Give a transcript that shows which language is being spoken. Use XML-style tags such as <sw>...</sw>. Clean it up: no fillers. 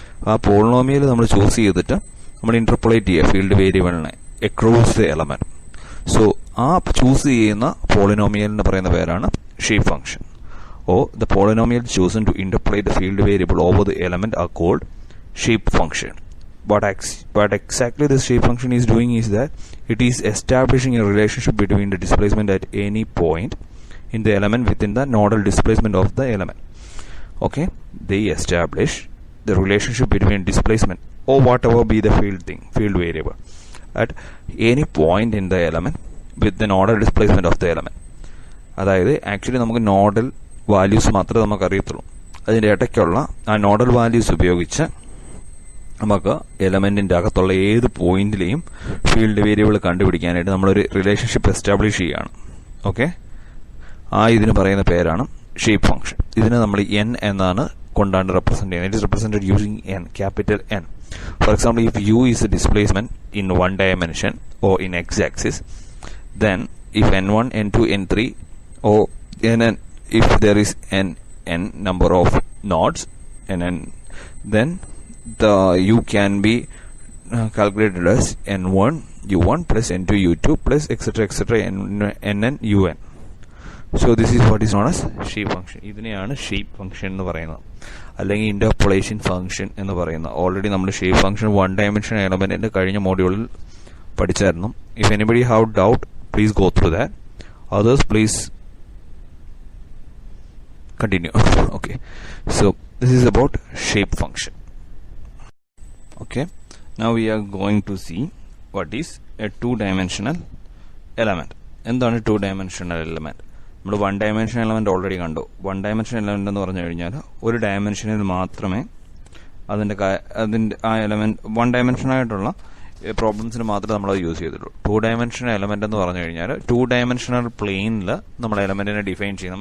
<ml>ആ പോളിനോമിയൽ നമ്മൾ ചൂസ് ചെയ്തിട്ട് നമ്മൾ ഇന്റർപോളേറ്റ് ചെയ്യുക ഫീൽഡ് വേരിയബിളിനെ അക്രോസ് ദ എലമെന്റ്. സോ ആ ചൂസ് ചെയ്യുന്ന പോളിനോമിയലിന് പറയുന്ന പേരാണ് shape function.</ml> <en>Oh the polynomial chosen to interpolate the field variable over the element are called shape function. What exactly this shape function is doing is that it is establishing a relationship between the displacement at any point in the element within the nodal displacement of the element. Okay, they establish the relationship between displacement or whatever be the field variable at any point in the element with the nodal displacement of the element.</en> <ml>അതായത് actually നമുക്ക് nodal values മാത്രമേ നമുക്ക് അറിയത്തുള്ളൂ. അതിൻ്റെ ഇടയ്ക്കുള്ള ആ nodal values ഉപയോഗിച്ച് നമുക്ക് എലമെന്റിന്റെ അകത്തുള്ള ഏത് പോയിന്റിലെയും ഫീൽഡ് വേരിയബിൾ കണ്ടുപിടിക്കാനായിട്ട് നമ്മളൊരു റിലേഷൻഷിപ്പ് എസ്റ്റാബ്ലിഷ് ചെയ്യുകയാണ്. ഓക്കെ, ഇതിന് പറയുന്ന പേരാണ് ഷേപ്പ് ഫംഗ്ഷൻ. ഇതിന് നമ്മൾ n എന്നാണ് കൊണ്ടാണ് റെപ്രസെന്റ് ചെയ്യുന്നത്.</ml> <en>It is represented using n, capital N. For example, if u is a displacement in one dimension or in x-axis, then if n1, n2, n3 or nn, if there is n number of nodes nn, then the u can be calculated as n1 u1 plus n2 u2 plus etc nn un. So this is what is known as shape function.</en> <ml>ഇതിനെയാണ് shape function എന്ന് പറയുന്നത്, അല്ലെങ്കിൽ interpolation function എന്ന് പറയുന്നത്. Already നമ്മൾ shape function 1 dimension എലമെന്റിന്റെ കഴിഞ്ഞ മോഡ്യൂളിൽ പഠിച്ചായിരുന്നു.</ml> <en>If anybody have doubt, please go through that. Others please continue. Okay, so this is about shape function. Okay, now we are going to see what is a two-dimensional element.</en> <ml>എന്താണ് two dimensional element? നമ്മൾ 1 dimension element already കണ്ടു. 1 dimension element എന്ന് പറഞ്ഞു കഴിഞ്ഞാൽ ഒരു ഡയമെൻഷനിൽ മാത്രമേ അതിന്റെ ആ എലമെന്റ് 1 ഡയമെൻഷൻ ആയിട്ടുള്ള പ്രോബ്ലംസിന് മാത്രമേ നമ്മൾ യൂസ് ചെയ്തിട്ടുള്ളൂ. 2 ഡയമെൻഷണൽ എലമെന്റ് എന്ന് പറഞ്ഞു കഴിഞ്ഞാൽ 2 ഡയമെൻഷണൽ പ്ലെയിനിൽ നമ്മൾ എലമെന്റിനെ ഡിഫൈൻ ചെയ്യുന്നത്.</ml>